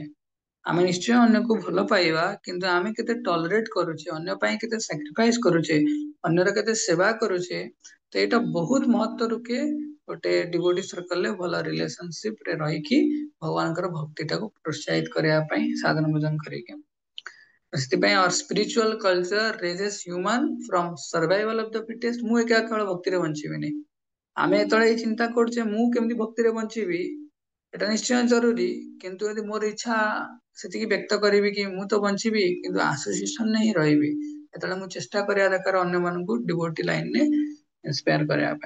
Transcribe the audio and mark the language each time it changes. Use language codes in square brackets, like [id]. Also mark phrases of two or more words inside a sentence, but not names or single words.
[or] ଆମେ ନିଶ୍ଚୟ ଅନ୍ୟକୁ ଭଲ ପାଇବା, କିନ୍ତୁ ଆମେ କେତେ ଟଲରେଟ କରୁଛେ, ଅନ୍ୟ ପାଇଁ କେତେ ସାକ୍ରିଫାଇସ କରୁଛେ, ଅନ୍ୟର କେତେ ସେବା କରୁଛେ, ତ ଏଇଟା ବହୁତ ମହତ୍ଵ ରଖେ ଗୋଟେ [en] devotee circle [or] ଭଲ ରିଲେସନସିପ ରେ ରହିକି ଭଗବାନଙ୍କର ଭକ୍ତି ଟାକୁ ପ୍ରୋତ୍ସାହିତ କରିବା ପାଇଁ ସାଧନ ଭୋଜନ କରିକି। ସେଥିପାଇଁ [en] our spiritual culture raises human from survival of the fittest। [or] ମୁଁ ଏକା କେବଳ ଭକ୍ତିରେ ବଞ୍ଚିବିନି। ଆମେ ଯେତେବେଳେ ଏଇ ଚିନ୍ତା କରୁଛେ ମୁଁ କେମିତି ଭକ୍ତିରେ ବଞ୍ଚିବି, ଏଟା ନିଶ୍ଚୟ ଜରୁରୀ, କିନ୍ତୁ ଯଦି ମୋର ଇଚ୍ଛା ସେତିକି ବ୍ୟକ୍ତ କରିବି କି ମୁଁ ତ ବଞ୍ଚିବି କିନ୍ତୁ ଆସୋସିଏସନରେ ହିଁ ରହିବି, ଯେତେବେଳେ ମୁଁ ଚେଷ୍ଟା କରିବା ଦରକାର ଅନ୍ୟମାନଙ୍କୁ [en] devotee line [or] ଇନ୍ସପାୟାର କରିବା ପାଇଁ।